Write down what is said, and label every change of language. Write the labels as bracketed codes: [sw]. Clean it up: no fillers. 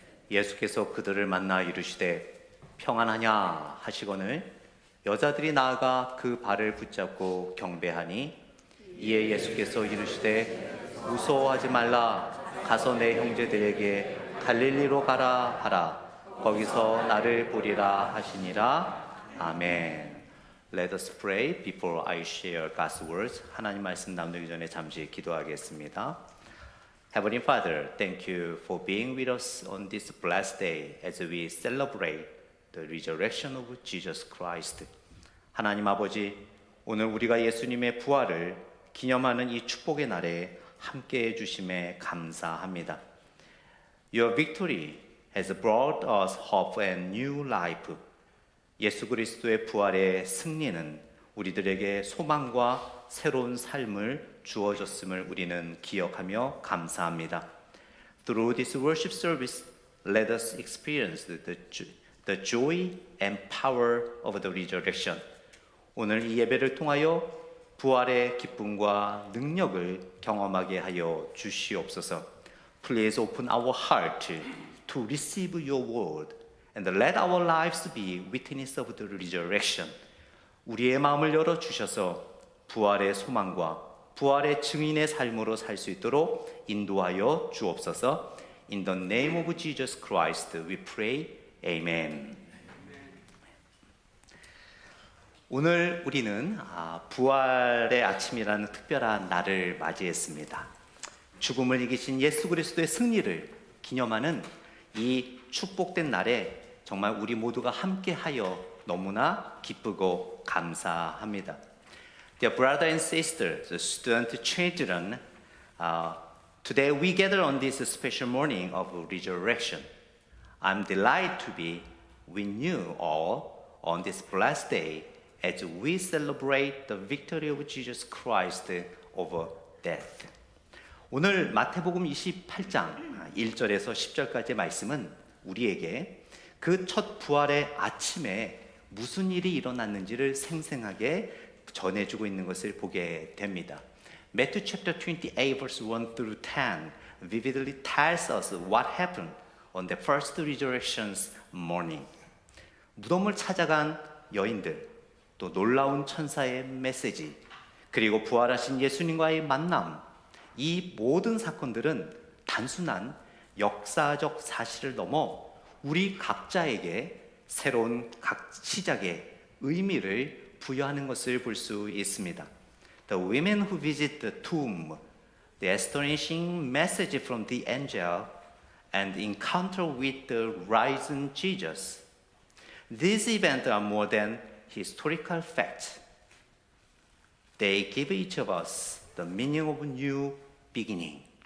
[ko] 예수께서 그들을 만나 이르시되 평안하냐 하시거늘 여자들이 나아가 그 발을 붙잡고 경배하니 이에 예수께서 이르시되 무서워하지 말라. 가서 내 형제들에게 갈릴리로 가라 하라. 거기서 나를 보리라 하시니라. 아멘. [en] Let us pray before I share God's words. [ko] 하나님 말씀 나누기 전에 잠시 기도하겠습니다. [en] Heavenly Father, thank you for being with us on this blessed day as we celebrate the resurrection of Jesus Christ. [ko] 하나님 아버지, 오늘 우리가 예수님의 부활을 기념하는 이 축복의 날에 함께해 주심에 감사합니다. [en] Your victory has brought us hope and new life. [ko] 예수 그리스도의 부활의 승리는 우리들에게 소망과 새로운 삶을 주어졌음을 우리는 기억하며 감사합니다. [en] Through this worship service, let us experience the joy and power of the resurrection. [ko] 오늘 이 예배를 통하여 부활의 기쁨과 능력을 경험하게 하여 주시옵소서. [en] Please open our heart to receive your word and let our lives be witness of the resurrection. [ko] 우리의 마음을 열어 주셔서 부활의 소망과 부활의 증인의 삶으로 살 수 있도록 인도하여 주옵소서. [en] In the name of Jesus Christ we pray. Amen. [ko] 오늘 우리는 부활의 아침이라는 특별한 날을 맞이했습니다. 죽음을 이기신 예수 그리스도의 승리를 기념하는 이 축복된 날에 정말 우리 모두가 함께하여 너무나 기쁘고 감사합니다. [en] Dear brother and sister, the student children, today we gather on this special morning of resurrection. I'm delighted to be with you all on this blessed day as we celebrate the victory of Jesus Christ over death. [ko] 오늘 마태복음 28장 1절에서 10절까지의 말씀은 우리에게 그 첫 부활의 아침에 무슨 일이 일어났는지를 생생하게 전해주고 있는 것을 보게 됩니다. [en] Matthew chapter 28 verse 1 through 10 vividly tells us what happened on the first resurrection's morning. [ko] 무덤을 찾아간 여인들, 또 놀라운 천사의 메시지, 그리고 부활하신 예수님과의 만남, 이 모든 사건들은 단순한 역사적 사실을 넘어 우리 각자에게 새로운 시작의 의미를 부여하는 것을 볼 수 있습니다. [en] The women who visit the tomb, the astonishing message from the angel, and encounter with the risen Jesus. These events are more than historical facts. They give each of us the meaning of new beginning.